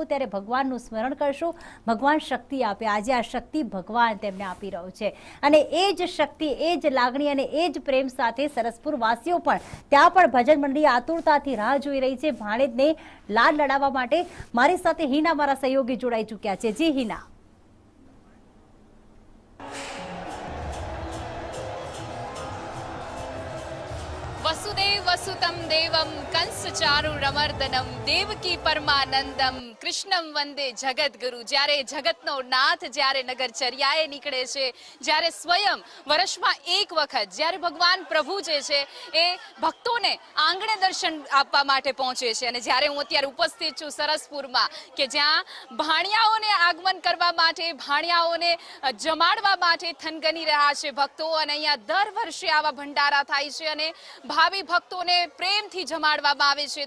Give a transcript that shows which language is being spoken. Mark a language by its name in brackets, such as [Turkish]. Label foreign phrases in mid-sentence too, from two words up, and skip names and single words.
[Gujarati] ત્યારે ભગવાનનું સ્મરણ કરશો, ભગવાન શક્તિ આપે. આજે આ શક્તિ ભગવાન તેમને આપી રહ્યો છે અને એ જ શક્તિ, એ જ લાગણી અને એ જ પ્રેમ સાથે સરસપુર વાસીઓ પણ ત્યાં પણ ભજન મંડળી આતુરતાથી રાહ જોઈ રહી છે ભાણેજને લાડ લડાવવા માટે. મારી સાથે હિના મારા સહયોગી જોડાઈ ચૂક્યા છે. જી હિના. [Sanskrit] वसुदेव वसुतम देवम कंस चारुरमर्दनम देवकी परमानंदम कृष्णम वंदे जगत गुरु. [Gujarati] જ્યારે જગતનો નાથ જ્યારે નગરચર્યાએ નીકળે છે, જ્યારે સ્વયં વર્ષમાં એક વખત જ્યારે ભગવાન પ્રભુ જે છે એ ભક્તોને આંગણે દર્શન આપવા માટે પહોંચે છે અને જ્યારે હું અત્યારે ઉપસ્થિત છું સરસપુરમાં કે જ્યાં ભાણિયાઓને આગમન કરવા માટે, ભાણિયાઓને જમાડવા માટે થનગની રહ્યા છે ભક્તો અને અહીંયા દર વર્ષે આવા ભંડારા થાય છે અને ભાવિ ભક્તોને પ્રેમથી જમાડવામાં આવે છે.